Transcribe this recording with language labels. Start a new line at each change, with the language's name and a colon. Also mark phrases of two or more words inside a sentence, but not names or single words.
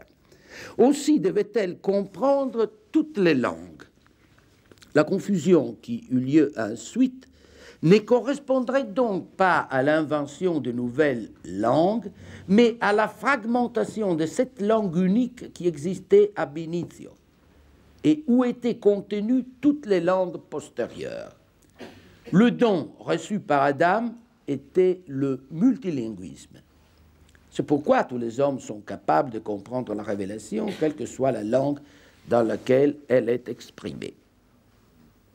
French: Aussi devait-elle comprendre toutes les langues. La confusion qui eut lieu ensuite ne correspondrait donc pas à l'invention de nouvelles langues, mais à la fragmentation de cette langue unique qui existait
Latin: ab initio
French: et où étaient contenues toutes les langues postérieures. Le don reçu par Adam était le multilinguisme. C'est pourquoi tous les hommes sont capables de comprendre la révélation, quelle que soit la langue dans laquelle elle est exprimée.